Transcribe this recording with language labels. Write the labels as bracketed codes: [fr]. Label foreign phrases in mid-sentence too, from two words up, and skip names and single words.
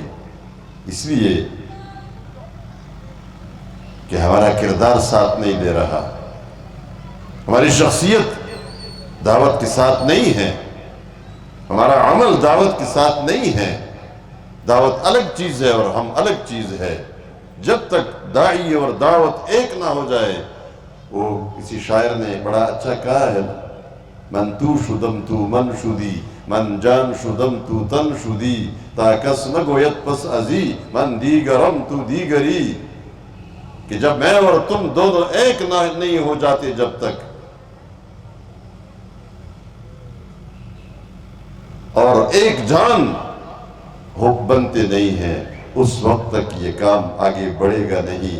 [ur] اس لیے کہ ہمارا کردار ساتھ نہیں دے رہا، ہماری شخصیت دعوت کے ساتھ نہیں ہے، ہمارا عمل دعوت کے ساتھ نہیں ہے۔ دعوت الگ چیز ہے اور ہم الگ چیز ہے۔ جب تک داعی اور دعوت ایک نہ ہو جائے، وہ کسی شاعر نے بڑا اچھا کہا ہے، [fa] من تو شدم تو من شدی، من جان شدم تو تن شدی، تا کس نگوید پس ازی، من دیگرم تو دیگری، [ur] کہ جب میں اور تم دونوں ایک نہ نہیں ہو جاتے، جب تک اور ایک جان ہو بنتے نہیں ہیں، اس وقت تک یہ کام آگے بڑھے گا نہیں۔